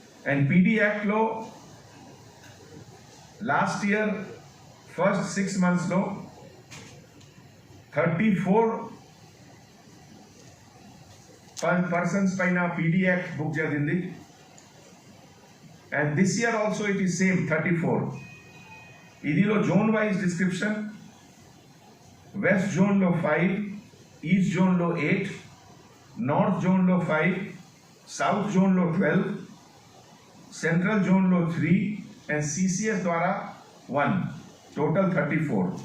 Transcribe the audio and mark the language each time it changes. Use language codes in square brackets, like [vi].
[te] And PD యాక్ట్లో last year first 6 months లో 34 persons పైన పీడీ యాక్ట్ బుక్ జరిగింది. [en] And this year also it is same 34. [te] ఇదిలో zone wise description. West zone లో 5, east zone లో 8, north zone లో 5, south zone లో 12, central zone లో 3 అండ్ సిసిఎస్ ద్వారా 1. టోటల్ 34.